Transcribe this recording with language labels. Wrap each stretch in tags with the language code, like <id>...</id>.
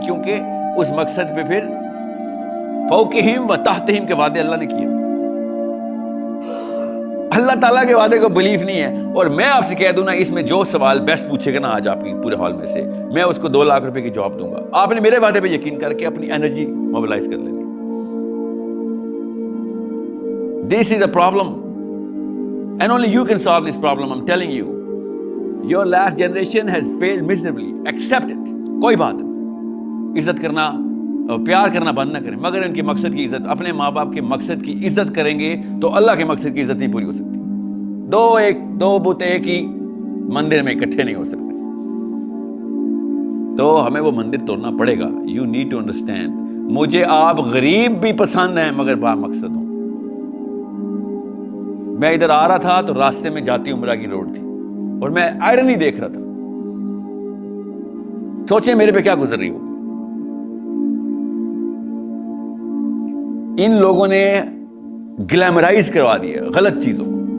<ur>کیونکہ اس مقصد پہ پھر فوقہم و تحتہم کے وعدے اللہ نے کیے. اللہ تعالیٰ کے وعدے کو بلیف نہیں ہے. اور میں آپ سے کہہ دوں نا، اس میں جو سوال بیسٹ پوچھے گا نا آج آپ کی پورے ہال میں سے، میں اس کو 2 لاکھ روپے کی جاب دوں گا. آپ نے میرے وعدے پہ یقین کر کے اپنی انرجی موبلائز کر لیں گے.</ur> <en>This is the problem and only you can solve this problem. I'm telling you, your last generation has failed miserably. Accept it.</en> <ur>کوئی بات نہیں. عزت کرنا، پیار کرنا بند نہ کریں، مگر ان کے مقصد کی عزت، اپنے ماں باپ کے مقصد کی عزت کریں گے تو اللہ کے مقصد کی عزت نہیں پوری ہو سکتی. دو بت ایک ہی مندر میں اکٹھے نہیں ہو سکتے. تو ہمیں وہ مندر توڑنا پڑے گا.</ur> <en>You need to understand.</en> <ur>مجھے آپ غریب بھی پسند ہیں مگر با مقصد ہوں. میں ادھر آ رہا تھا تو راستے میں جاتی عمرہ کی روڈ تھی اور میں آئرن ہی دیکھ رہا تھا. سوچیں میرے پہ کیا گزر رہی ہو. ان لوگوں نے گلیمرائز کروا دیا غلط چیزوں کو.</ur>